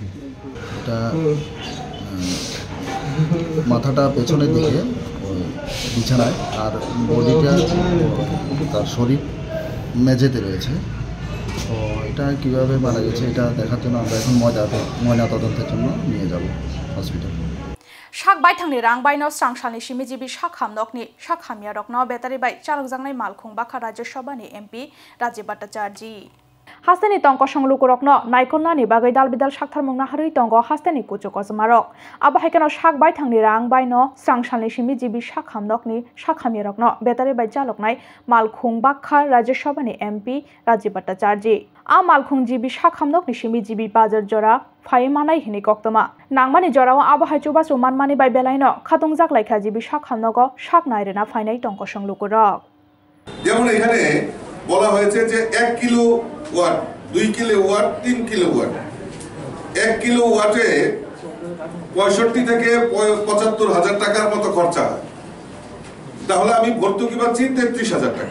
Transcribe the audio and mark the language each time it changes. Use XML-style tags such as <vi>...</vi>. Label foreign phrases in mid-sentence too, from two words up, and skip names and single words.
<bn>এটা মাথাটা পেছনের দিকে বিছানায়, আর বডিটা তার শরীর মেঝেতে রয়েছে। তো এটা কিভাবে মারা গেছে এটা দেখার জন্য আমরা এখন ময়না তদন্তের জন্য নিয়ে যাব হসপিটাল।</bn> <trp>শাক বাইথাंनि रां बायनो स्रांसालनि सिमिजिबि शाक हामनकनि शाक हामिया रकनो बेटारि बाय चालकजांनाय मालखुं बाखा राज्य सभानि एमपि राजीव भट्टाचार्य हास्तेनि टंक संलुक रकनो नायकलनानि बागै दालबिदाल साक्थारमुंना हारै टंक हास्तेनि कुचुक अजमारक आबाहायकानो शाक बायथांनि रां बायनो स्रांसालनि सिमिजिबि शाक हामनकनि शाक हामिया रकनो बेटारि बाय चालकनाय मालखुं बाखा राज्य सभानि एमपि राजीव भट्टाचार्य आ मालखुं जिबि शाक हामनकनि सिमिजिबि बाजार जरा फाइमानाय हिनि कक्तमा नांमानि जराव आबाहाय चुबासु मानमानि बाय बेलायनो खातुं जागलायखा जिबि शाक हामनक शाक नायरेना फाइनाय टंक संलुक रक।</trp> <bn>যেমন এখানে বলা হয়েছে যে 1 কিলো ওয়াট, 2 কিলো ওয়াট, 3 কিলো ওয়াট। 1 কিলো ওয়াটে 65 থেকে 75 হাজার টাকার মতো খরচা হয়, তাহলে আমি ভর্তুকি পাচ্ছি 33,000 টাকা।</bn>